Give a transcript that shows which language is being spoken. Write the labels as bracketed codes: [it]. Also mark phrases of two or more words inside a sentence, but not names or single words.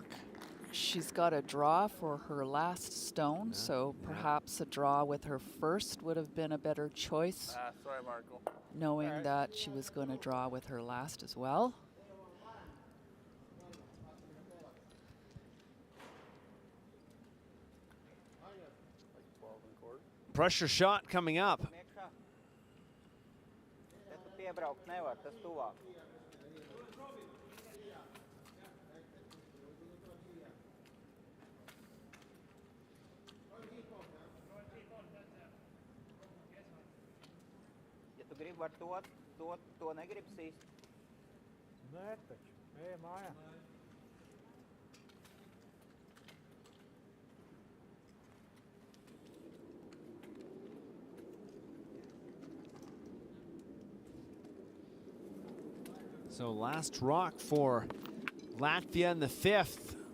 [en] She's got a draw for her last stone, so perhaps a draw with her first would have been a better choice, Sorry, Marco. knowing that she was going to draw with her last as well. Pressure shot coming up. [lv] Piebraukt nevar, tas tuvāk. Ja tu gribi ar to negribi sīst. Nē, taču. Ej, mājā. [en] So last rock for Latvia in the 5th.